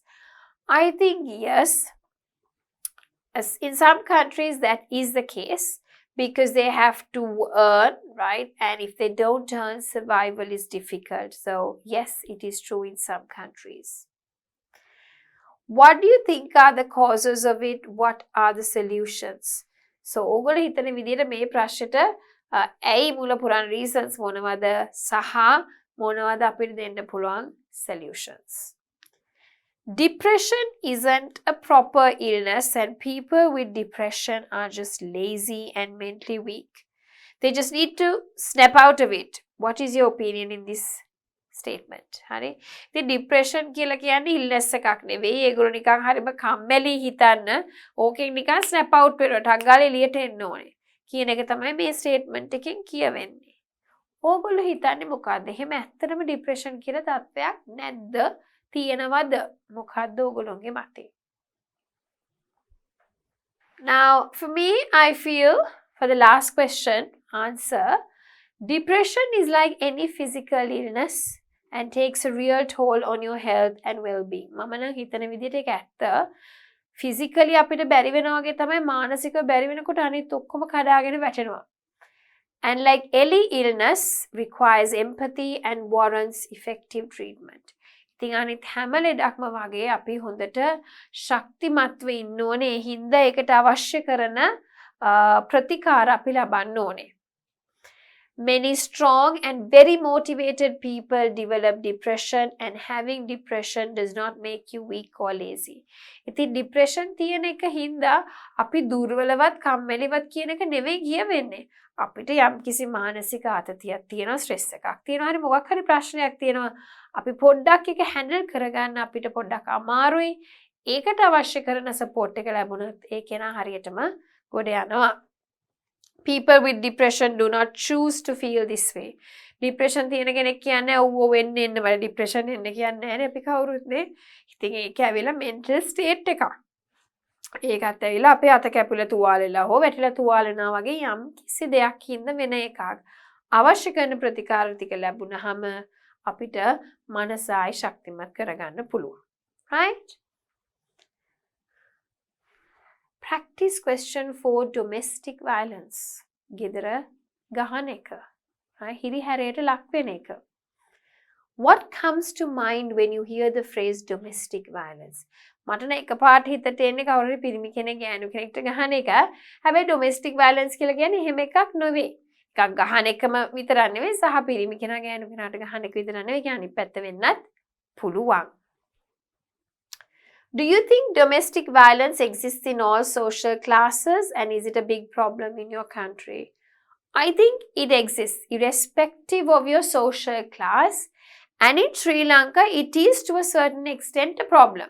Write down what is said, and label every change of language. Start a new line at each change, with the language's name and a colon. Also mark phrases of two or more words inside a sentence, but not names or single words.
English: I think yes, as in some countries that is the case because they have to earn, right? And if they don't earn, survival is difficult. So yes, it is true in some countries. What do you think are the causes of it? What are the solutions? So
Sinhala: ඕගොල්ලෝ හිතන විදිහට මේ ප්‍රශ්නෙට ඇයි මුල පුරාණ reasons මොනවද සහ මොනවද අපිට දෙන්න පුළුවන් solutions.
English: Depression isn't a proper illness, and people with depression are just lazy and mentally weak. They just need to snap out of it. What is your opinion in this statement?
Sinhala: හරි. ඉතින් depression කියලා කියන්නේ illness එකක් නෙවෙයි. ඒගොල්ලෝ නිකන් හරිම කම්මැලි හිතන්න ඕකෙන් නිකන්
English: snap out
Sinhala: වෙනවා. ටක් ගාලා එළියට එන්න ඕනේ. කියන එක තමයි මේ statement එකෙන් කියවෙන්නේ. ඕගොල්ලෝ හිතන්නේ මොකද්ද? එහෙම ඇත්තටම depression කියලා තත්ත්වයක් නැද්ද? තියෙනවද? මොකද්ද ඕගොල්ලෝගේ මතය?
English: Now, for me, I feel for the last question, answer, depression is like any physical illness and takes a real toll on your health and well-being.
Sinhala: මම නම් හිතන විදිහට ඒක ඇත්ත. physically අපිට බැරි වෙනවා වගේ තමයි මානසිකව බැරි වෙනකොට අනිත් ඔක්කොම කඩාගෙන වැටෙනවා.
English: And like any illness requires empathy and warrants effective treatment.
Sinhala: ඉතින් අනිත් හැම ලෙඩක්ම වගේ අපි හොඳට ශක්තිමත්ව ඉන්න ඕනේ. ඒ හින්දා ඒකට අවශ්‍ය කරන ප්‍රතිකාර අපි ලබන්න ඕනේ.
English: Many strong and very motivated people develop depression, and having depression does not make you weak or lazy.
Sinhala: ඉතින් depression තියෙන එක හින්දා අපි දුර්වලවත් කම්මැලිවත් කියන එක නෙවෙයි කියවෙන්නේ. අපිට යම්කිසි මානසික ආතතියක් තියෙනවා, ස්ට්‍රෙස් එකක් තියෙනවා, හරි මොකක් හරි ප්‍රශ්නයක් තියෙනවා. අපි පොඩ්ඩක් එක හැන්ඩල් කරගන්න අපිට පොඩ්ඩක් අමාරුයි. ඒකට අවශ්‍ය කරන සපෝට් එක ලැබුණොත් ඒ කෙනා හරියටම ගොඩ යනවා.
English: People with depression do not choose to feel this way.
Sinhala: Depression තියෙන කෙනෙක් කියන්නේ ඔව් වෙන්න එන්න බෑ. depression එන්න කියන්නේ නැහැ නේ අපි කවුරුත් නේ. ඉතින් ඒක ඇවිල්ලා
English: mental state
Sinhala: එකක්. ඒකත් ඇවිල්ලා අපේ අත කැපිලා තුවාලෙලා හෝ වැටිලා තුවාලනවා වගේ යම් කිසි දෙයක් හින්දා වෙන එකක්. අවශ්‍ය කරන ප්‍රතිකාර ටික ලැබුණාම අපිට මනස ආයි ශක්තිමත් කරගන්න පුළුවන්.
English: Right? Practice question 4, domestic violence.
Sinhala: ගෙදර ගහන එක. හිරිහැරයට ලක් වෙන එක.
English: What comes to mind when you hear the phrase domestic violence?
Sinhala: මට නම් එකපාරට හිතට එන්නේ කවුරු හරි පිරිමි කෙනෙක් ගෑනු කෙනෙක්ට ගහන එක. හැබැයි
English: domestic violence
Sinhala: කියලා කියන්නේ එහෙම එකක් නෙවෙයි. එකක් ගහන එකම විතරක් නෙවෙයි සහ පිරිමි කෙනා ගෑනු කෙනාට ගහන එක විතරක් නෙවෙයි. කියන්නේ අනිත් පැත්ත වෙන්නත් පුළුවන්.
English: Do you think domestic violence exists in all social classes, and is it a big problem in your country? I think it exists irrespective of your social class, and in Sri Lanka it is to a certain extent a problem.